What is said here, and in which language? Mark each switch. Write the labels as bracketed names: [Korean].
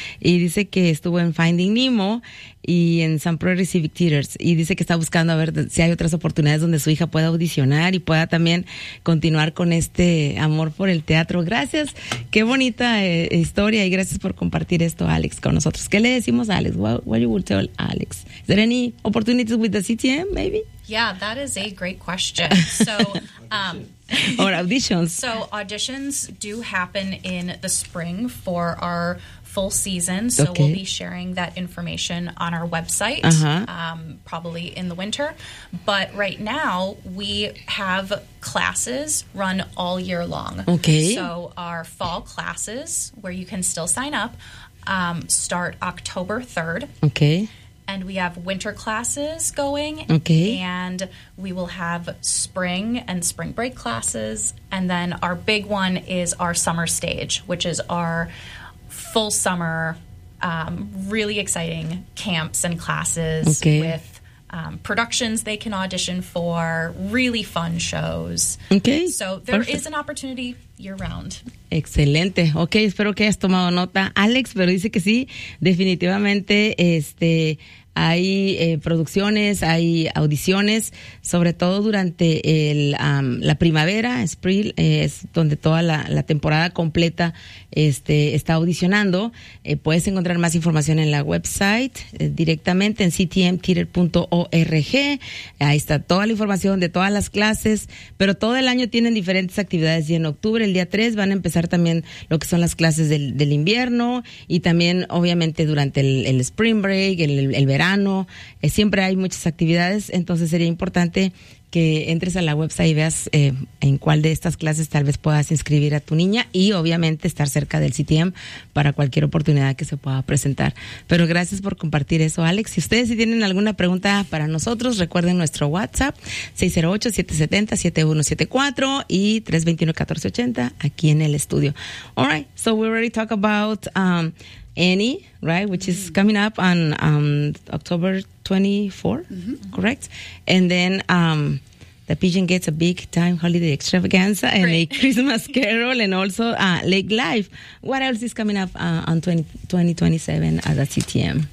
[Spanish] Y dice que estuvo en Finding Nemo y en San Prairie Civic Theaters. Y dice que está buscando a ver si hay otras oportunidades donde su hija pueda audicionar y pueda también continuar con este amor por el teatro. Gracias. Qué bonita historia. Y gracias por compartir esto, Alex, con nosotros. ¿Qué le decimos a Alex? [English] What you would tell Alex? Is there any opportunities with the CTM, maybe? Yeah, that is a great question. So, or auditions. So auditions do happen in the spring for our full season. So okay. We'll be sharing that information on our website, probably in the winter. But right now we have classes run all year long. Okay. So our fall classes, where you can still sign up, start October 3rd. Okay. And we have winter classes going. Okay. And we will have spring and spring break classes. And then our big one is our summer stage, which is our full summer, really exciting camps and classes. Okay. With productions they can audition for, really fun shows. Okay. So there perfect. Is an opportunity year round. [Spanish] Excelente. Okay, espero que hayas tomado nota, Alex, pero dice que sí, definitivamente, hay producciones, hay audiciones, sobre todo durante la primavera, spring, es donde toda la temporada completa está audicionando. Puedes encontrar más información en la website directamente en ctmtheater.org. Ahí está toda la información de todas las clases, pero todo el año tienen diferentes actividades y en octubre, el día 3, van a empezar también lo que son las clases del invierno y también obviamente durante el spring break, el verano. Siempre hay muchas actividades, entonces sería importante que entres a la website y veas en cuál de estas clases tal vez puedas inscribir a tu niña y obviamente estar cerca del CTM para cualquier oportunidad que se pueda presentar. Pero gracias por compartir eso, Alex. Si ustedes si tienen alguna pregunta para nosotros, recuerden nuestro WhatsApp 608-770-7174 y 321-1480 aquí en el estudio. [English] All right, so we already talked about Annie, right, which is coming up on October 24, correct? And then the Pigeon gets a big time holiday extravaganza and great. A Christmas carol and also Lake Life. What else is coming up on 2027 at the CTM?